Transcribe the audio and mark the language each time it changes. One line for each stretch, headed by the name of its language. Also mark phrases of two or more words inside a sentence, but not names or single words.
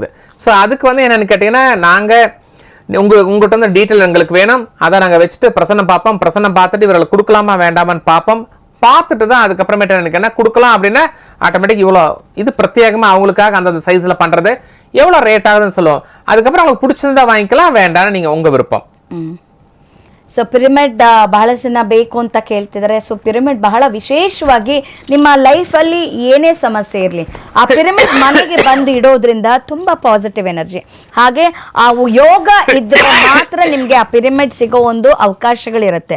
Tamil: ஸோ அதுக்கு வந்து என்னன்னு கேட்டீங்கன்னா நாங்க உங்கள்கிட்ட வந்து டீட்டெயில் எங்களுக்கு வேணும். அதை நாங்கள் வச்சுட்டு பிரசன்னம் பார்ப்போம். பிரசன்னம் பார்த்துட்டு இவர்களுக்கு கொடுக்கலாமா வேண்டாமான்னு பார்ப்போம். பார்த்துட்டு தான் அதுக்கப்புறமேட்டு எனக்கு என்ன கொடுக்கலாம் அப்படின்னா ஆட்டோமேட்டிக் இவ்வளோ இது பிரத்யேகமாக அவங்களுக்காக அந்த சைஸில் பண்ணுறது எவ்வளோ ரேட் ஆகுதுன்னு சொல்லுவோம். அதுக்கப்புறம் அவங்களுக்கு பிடிச்சிருந்தா வாங்கிக்கலாம், வேண்டாம்னு நீங்கள் உங்கள் விருப்பம்.
Kannada: ಸೊ ಪಿರಮಿಡ್ ಬಹಳ ಜನ ಬೇಕು ಅಂತ ಕೇಳ್ತಿದ್ದಾರೆ. ಸೊ ಪಿರಮಿಡ್ ಬಹಳ ವಿಶೇಷವಾಗಿ ನಿಮ್ಮ ಲೈಫಲ್ಲಿ ಏನೇ ಸಮಸ್ಯೆ ಇರಲಿ ಆ ಪಿರಮಿಡ್ ಮನೆಗೆ ಬಂದು ಇಡೋದ್ರಿಂದ ತುಂಬ ಪಾಸಿಟಿವ್ ಎನರ್ಜಿ, ಹಾಗೆ ಆ ಯೋಗ ಇದ್ದರೆ ಮಾತ್ರ ನಿಮಗೆ ಆ ಪಿರಮಿಡ್ ಸಿಗೋ ಒಂದು ಅವಕಾಶಗಳಿರುತ್ತೆ.